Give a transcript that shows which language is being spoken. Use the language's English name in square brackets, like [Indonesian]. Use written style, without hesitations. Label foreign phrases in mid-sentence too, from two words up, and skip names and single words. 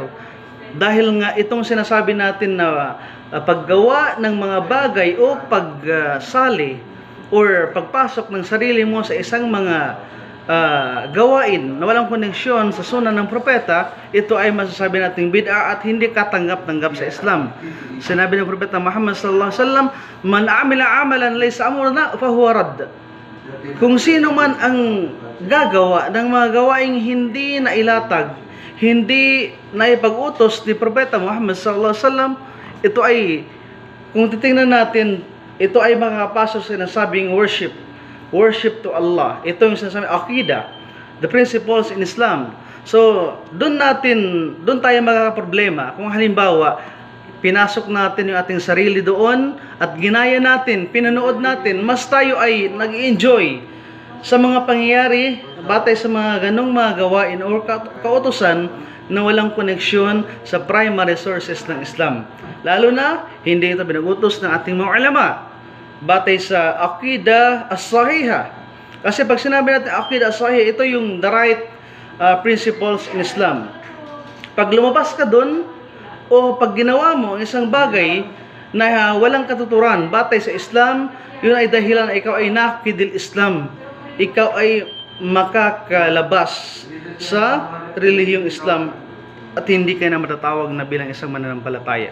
[Filipino] Dahil nga itong sinasabi natin na paggawa ng mga bagay o pagsali or pagpasok ng sarili mo sa isang mga gawain na walang koneksyon sa sunnah ng propeta, ito ay masasabi nating bid'a at hindi katanggap-tanggap sa Islam. Sinabi ng Propeta Muhammad [Arabic] صلى الله عليه وسلم, "من عمل عملا ليس أمرنا فهو رد." [Filipino] Kung sino man ang gagawa ng mga gawaing hindi na ilatag, hindi na ipag-utos ni Propeta Muhammad [Arabic] صلى الله عليه وسلم, [Filipino] ito ay, kung titingnan natin, ito ay makakapasok sa sinasabing [English] worship to Allah. [Filipino] Ito yung sinasabi aqidah, [English] the principles in Islam. [Filipino] So, doon tayo magkakaproblema. Kung halimbawa, pinasok natin yung ating sarili doon at ginaya natin, pinanood natin, mas tayo ay nag-enjoy sa mga pangyayari batay sa mga ganong mga gawain o kautusan na walang koneksyon sa [English] primary sources [Filipino] ng Islam. Lalo na, hindi ito pinag-utos ng ating mga ulama batay sa [Arabic] العقيدة الصحيحة. [Filipino] Kasi pag sinabi natin [Arabic] العقيدة الصحيحة, [Filipino] ito yung [English] the right principles in Islam. [Filipino] Pag lumabas ka doon, o pag ginawa mo ang isang bagay na walang katuturan batay sa Islam, yun ay dahilan na ikaw ay [Arabic] ناقض الإسلام. [Filipino] Ikaw ay makakalabas sa relihiyong Islam at hindi ka na matatawag na bilang isang mananampalataya.